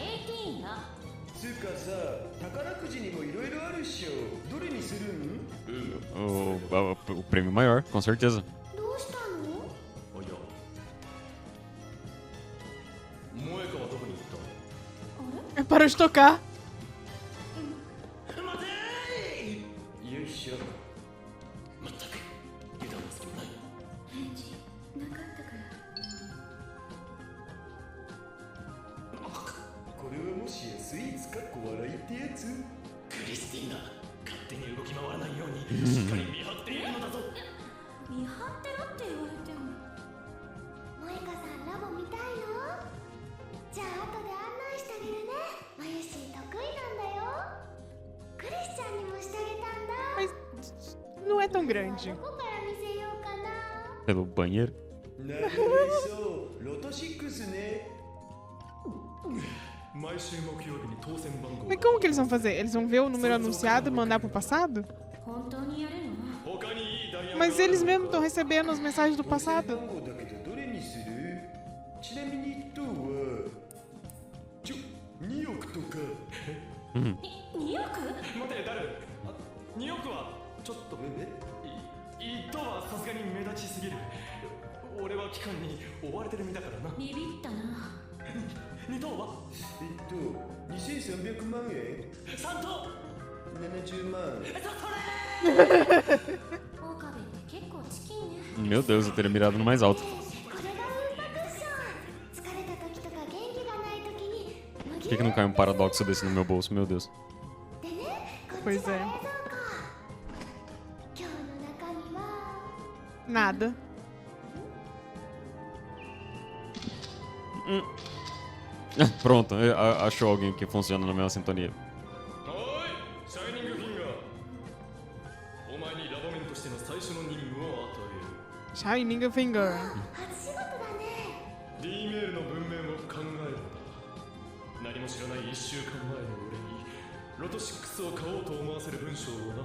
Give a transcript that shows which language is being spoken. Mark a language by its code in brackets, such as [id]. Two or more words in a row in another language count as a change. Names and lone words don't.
[ja] 私は18だ。つうかさ、宝くじにもいろいろするん？ [pt] o prêmio maior, com certeza. [ja] どうしたの？あ、いや萌香はどこに行っ [pt] Parou de tocar. [ja] た？待てー！よいしょ。まったく油断の隙もない。返事なかったから。これはもしやスイーツかっこ笑いってやつ？クリスティーナ、勝手に動き回らないようにしっかり見張っているのだぞ。見張ってろって言われても。萌香さんラボ見たいの？じゃあ後で案内してあげるね。マユシー得意なんだよ。クリスちゃんにもしてあげたんだ。 [pt] Mas não é tão grande. [ja] どこから見せようかな。 [pt] Pelo banheiro. [ja] なるほど、ロト6ね。毎週木曜日に当選番号。 [pt] Mas como que eles vão fazer? Eles vão ver o número anunciado e mandar pro passado? [ja] 本当にやるの？他にいいダイヤ [pt] Mas eles mesmos estão recebendo as mensagens do [ja] 当選 [pt] passado. [ja] 番号だけどどれにする？ちなみに1等は2億とか。 2億？待て、誰？2億はちょっと1等はさすがに目立ちすぎる。俺は期間に追われてる身だからな。ビビったな。 2等は2300万円。3等70万。岡部って結構チキンね。 [pt] Meu Deus, eu teria mirado no mais alto. [ja] これがウンパクッション。疲れた時とか元気がない時に麦 [pt] Por que não cai um paradoxo desse no meu bolso? Meu Deus. [ja] でね、こっち [pt] Pois [ja] が [pt] é. [ja] 冷蔵庫。今日の中身は [pt] Nada. Pronto, achou alguém que funciona na mesma sintonia. [ja] おい、シャイニングフィンガー。お前にラボメンとしての最初の任務を与 [pt] Shining Finger. [ja] 初仕事だね。える。D メールの文面を考えるのだ。何も知らない1週間前の俺にロト6を買おうと思わせる文章をな。